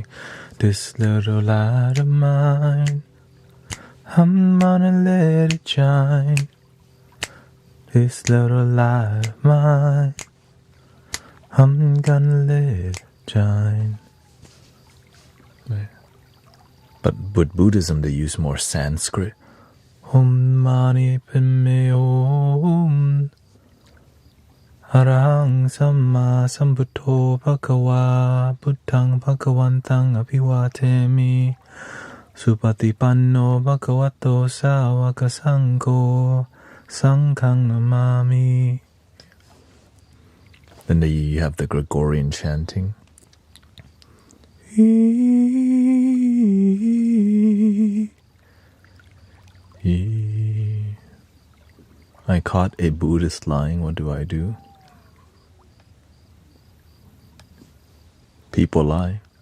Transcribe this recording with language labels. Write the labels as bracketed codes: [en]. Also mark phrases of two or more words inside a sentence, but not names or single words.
[en] This little light of mine, I'm gonna let it shine. This little light of mine, I'm gonna let it shine. Right. But with Buddhism, they use more Sanskrit. [pi] Om mani padme om Arahang samma sambuddho bhagava buddhang bhagavantang abhivatemi Supatipanno bhagavato sāvaka sangho sanghang namami. [en] Then you have the Gregorian chanting. I caught a Buddhist lying. What do I do? People lie.